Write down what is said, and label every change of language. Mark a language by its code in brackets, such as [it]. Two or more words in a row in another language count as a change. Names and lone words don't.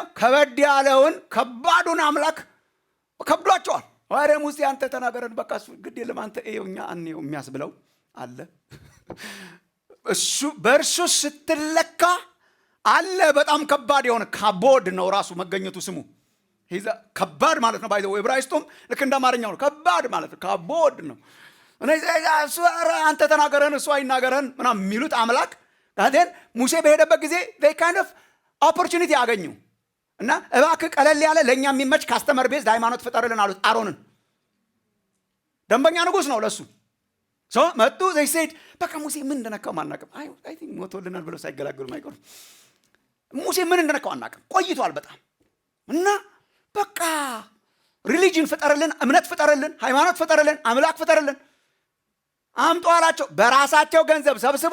[am] ከበድ ያለውን ከባዱን አምላክ ከብዷቸዋል። ወሬ ሙሴ አንተ ተናገረን፣ በቃ እሱ ግድ የለም አንተ እኛ አንየው የሚያስብለው አለ። እሱ በእርሱ ስትለካ አለ በጣም ከባድ የሆነ ካቦድ ነው ራሱ መገኘቱ ስሙ ከባድ ማለት ነው። ባይዘው ዕብራይስጡም ልክ እንደ አማርኛው ነው። ከባድ ማለት ነው፣ ካቦድ ነው። እሱ አንተ ተናገረን እሱ አይናገረን ምናምን የሚሉት አምላክ ታዲያን ሙሴ በሄደበት ጊዜ [en] they kind of opportunity [am] አገኙ እና እባክህ ቀለል ያለ ለኛ የሚመች [en] customer base [am] ሃይማኖት ፍጠርልን አሉት። አሮንን ደንበኛ ንጉስ ነው ለሱ ሶ መጡ። [en] they said [am] በቃ ሙሴ ምን እንደነካው ማናቀም [en] I think [am] ሞቶልናል ብለው ሳይገላገሉ ማይቀር ሙሴ ምን እንደነካው አናቀም ቆይቷል በጣም እና በቃ ሪሊጅን ፍጠርልን፣ እምነት ፍጠርልን፣ ሃይማኖት ፍጠርልን፣ አምላክ ፍጠርልን አምጡ አላቸው። በራሳቸው ገንዘብ ሰብስቦ